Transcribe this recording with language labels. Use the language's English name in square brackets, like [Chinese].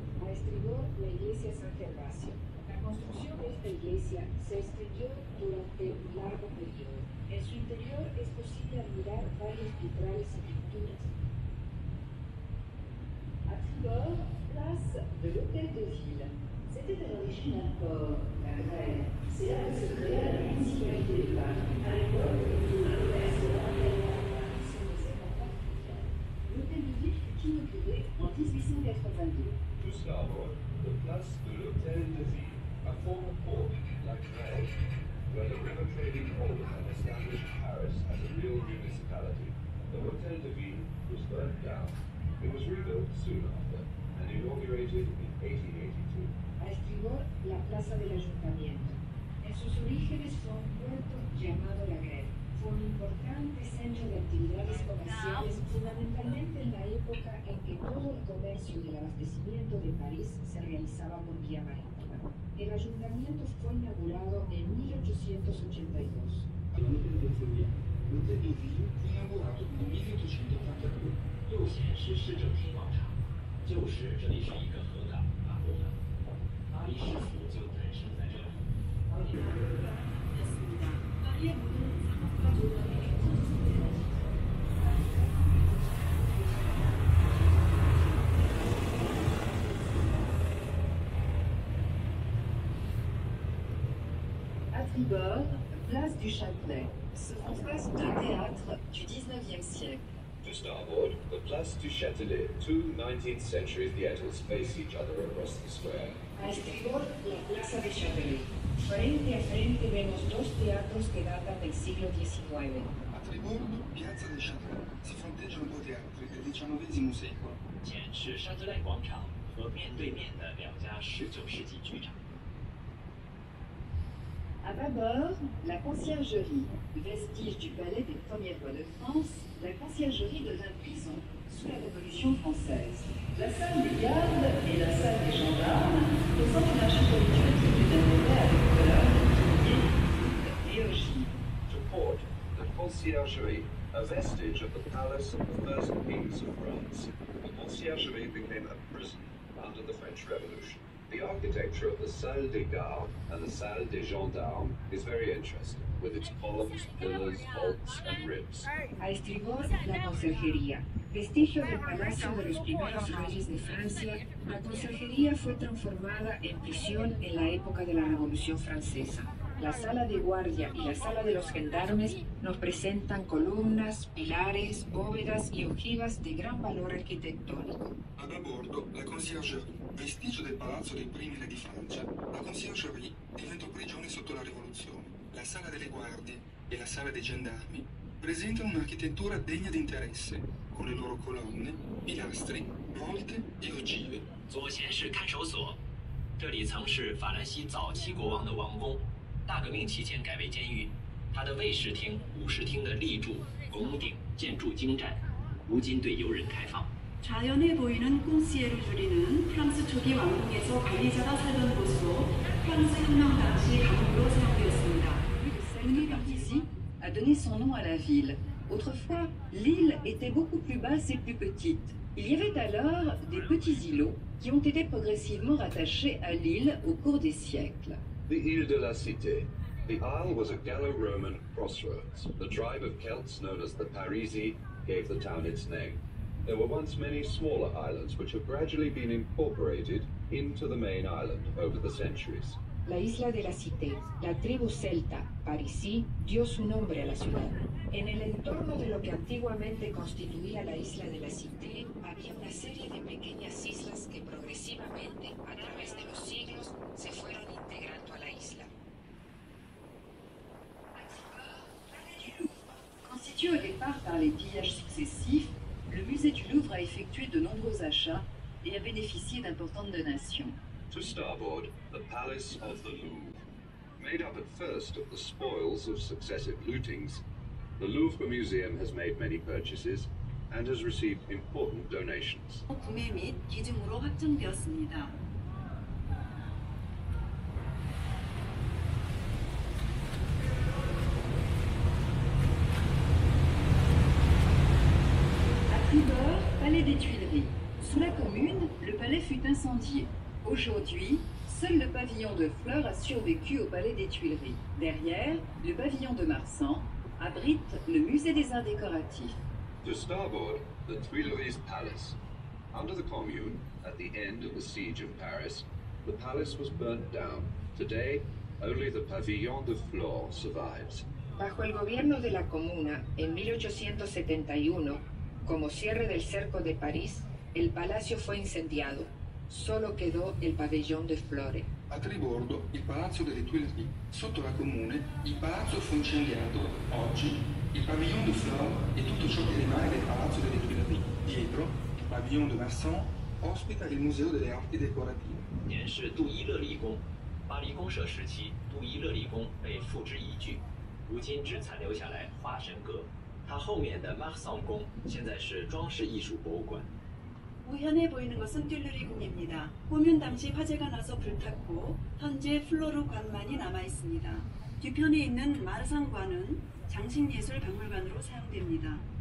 [Spanish] A estribor, la iglesia San Gervasio. La construcción de esta iglesia se extendió durante un largo periodo. En su interior es posible admirar varios vitrales y pinturas. [French] À tribord, place de l'Hôtel de Ville. C'était à l'origine un port, la Grève. C'est là que se créa la municipalité de Paris. À l'époque, l'Hôtel de Ville fut inauguré en 1882. [English] To starboard, the Place de l'Hôtel de Ville, a former port, like Grève, where the river trading hold had established Paris as a real municipality. The Hôtel de Ville was burnt down. It was rebuilt soon after and inaugurated in 1882. [Spanish] A estribor, la plaza del ayuntamiento. En sus orígenes fue un puerto llamado La Grève. Fue un importante centro de actividades comerciales, fundamentalmente en la época en que todo el comercio y el abastecimiento de París se realizaba por vía marítima. El ayuntamiento fue inaugurado en 1882. [Italian] L'Hôtel de Ville fu inaugurato nel 1882. [Chinese] 右显是市政厅广场，旧时这里是一个河港港湾，巴黎市府就诞生在这里。 [French] À tribord, place du Châtelet. Se font face deux théâtres du 19e siècle. [English] To starboard, the Place du Châtelet. Two 19th century theatres face each other across the square. [Spanish] A estribor, la plaza de Châtelet. Frente a frente vemos dos teatros que datan del siglo XIX. [Italian] A tribordo, piazza del Châtelet. Si fronteggiano due teatri del XIX secolo. [Chinese] 前是沙特赖广场和面对面的两家19世纪剧场。 [French] À bâbord, la conciergerie. Vestige du palais des premiers rois de France, la conciergerie devint prison sous la Révolution française. La salle des gardes et la salle des gendarmes présentent une architecture typique d'intérêt avec colonnes, piliers, et ogives. [English] To port, the Conciergerie, a vestige of the palace of the first kings of France. The Conciergerie became a prison under the French Revolution. The architecture of the Salle des Gardes and the Salle des Gendarmes is very interesting, with its columns, pillars, vaults, and ribs. [Spanish] A estribor, la conserjería. Vestigio del palacio de los primeros reyes de Francia, la conserjería fue transformada en prisión en la época de la Revolución Francesa. La sala de guardia y la sala de los gendarmes nos presentan columnas, pilares, bóvedas y ojivas de gran valor arquitectónico. [Italian] A bordo, la conciergerie, vestigio del palazzo dei primi re di Francia. La conciergerie diventò prigione sotto la rivoluzione. La sala delle guardie e la sala dei gendarmi presentano un'architettura degna di interesse, con le loro colonne, pilastri, volte e ogive. [Chinese] 左贤是看守所，这里曾是法兰西早期国王的王宫。大革命期间改为监狱。它的卫士厅、武士厅的立柱、拱顶建筑精湛，如今对游人开放。 [Korean] 좌연에 보이는 꽁시에르주리는 프랑스 초기 왕궁에서 관리자가 살던 곳으로 프랑스 혁명 당시 감옥으로 사용되었습니다. [French] Ici a donné son nom à la ville. Autrefois, l'île était beaucoup plus basse et plus petite. Il y avait alors des petits îlots qui ont été progressivement rattachés à l'île au cours des siècles. [English] The Ile de la Cité. The isle was a Gallo-Roman crossroads. The tribe of Celts known as the Parisi gave the town its name. There were once many smaller islands which have gradually been incorporated into the main island over the centuries. [Spanish] La isla de la Cité, la tribu celta, Parisí, dio su nombre a la ciudad. En el entorno de lo que antiguamente constituía la isla de la Cité, había una serie de pequeñas islas que progresivamente, a través de los siglos, se fueron integrando a la isla. [French] Constitué au départ par les pillages successifs, le musée du Louvre a effectué de nombreux achats et a bénéficié d'importantes donations. [English] To starboard, the Palace of the Louvre. Made up at first of the spoils of successive lootings, the Louvre Museum has made many purchases and has received important donations. [Korean] 구매 및 기증으로 확정되었습니다. [French] À tribord, palais des Tuileries. Sous la Commune, le palais fut incendié. Aujourd'hui, seul le pavillon de fleurs a survécu au palais des Tuileries. Derrière, le pavillon de Marsan abrite le musée des arts décoratifs. [English] To starboard, the Tuileries Palace. Under the Commune, at the end of the siege of Paris, the palace was burnt down. Today, only the Pavillon de Flore survives. [Spanish] Bajo el gobierno de la Comuna, en 1871, como cierre del cerco de París, el palacio fue incendiado. Solo quedó el pabellón de Flore. [Italian] A tribordo il palazzo delle Tuileries. Sotto la Comune il palazzo fu incendiato. Oggi il pavillon de Flore e tutto ciò che rimane del palazzo delle Tuileries. Dietro il pavillon de Marsan ospita il museo delle arti decorative. [Chinese] 年是杜伊勒利宫，巴黎公社时期，杜伊勒利宫被付之一炬，如今只残留下来化神阁。它后面的马桑宫现在是装饰艺术博物馆。 [Korean] 우현에 보이는 것은 듈르리 궁입니다. 호면 당시 화재가 나서 불탔고 현재 플로르 관만이 남아 있습니다. 뒤편에 있는 마르상관은 장식예술 박물관으로 사용됩니다.